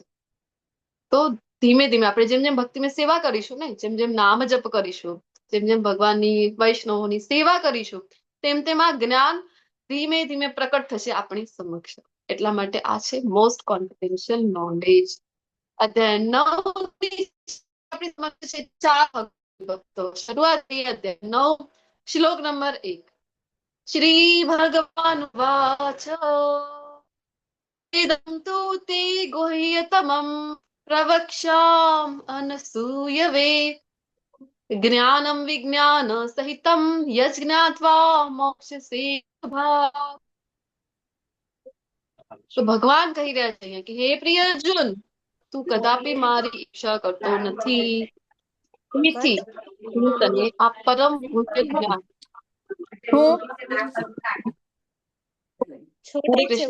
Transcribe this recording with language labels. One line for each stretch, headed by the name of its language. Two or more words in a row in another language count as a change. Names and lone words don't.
Gujarati: તો ધીમે ધીમે આપણે જેમ જેમ ભક્તિમાં સેવા કરીશું ને, જેમ જેમ નામ જપ કરીશું, જેમ જેમ ભગવાનની, વૈષ્ણવોની સેવા કરીશું, તેમ તેમ આ જ્ઞાન ધીમે ધીમે પ્રકટ થશે આપણી સમક્ષ. એટલા માટે આ છે
English: most confidential knowledge.
Gujarati: અધ્યાય 9 આપણી સમક્ષ છે 4 ભક્તો. શરૂઆત થઈ અધ્યાય 9, શ્લોક નંબર 1.
Sanskrit: શ્રી ભગવાન વાચ इदं तु ते गुह्यतमं प्रवक्ष्याम् अनसूयवे ज्ञानं विज्ञान सहितं यज्ञात्वा मोक्षसे भाग.
Gujarati: તો ભગવાન કહી રહ્યા છે અહીંયા કે હે પ્રિય અર્જુન, તું કદાપી મારી ઈચ્છા કરતો નથી, તેથી હું તને આ પરમ ગુહ્ય જ્ઞાન. હરે કૃષ્ણ.